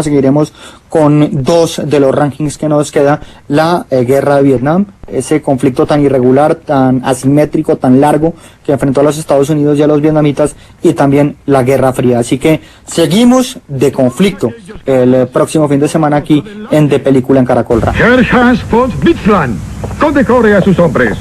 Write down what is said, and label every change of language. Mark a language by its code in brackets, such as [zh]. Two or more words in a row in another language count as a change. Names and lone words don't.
[es] Seguiremos con dos de los rankings que nos queda: la guerra de Vietnam, ese conflicto tan irregular, tan asimétrico, tan largo que enfrentó a los Estados Unidos y a los vietnamitas, y también la Guerra Fría. Así que seguimos de conflicto el próximo fin de semana aquí en De Película en Caracol Radio. Herr Hans von Witzland, condecore a sus hombres.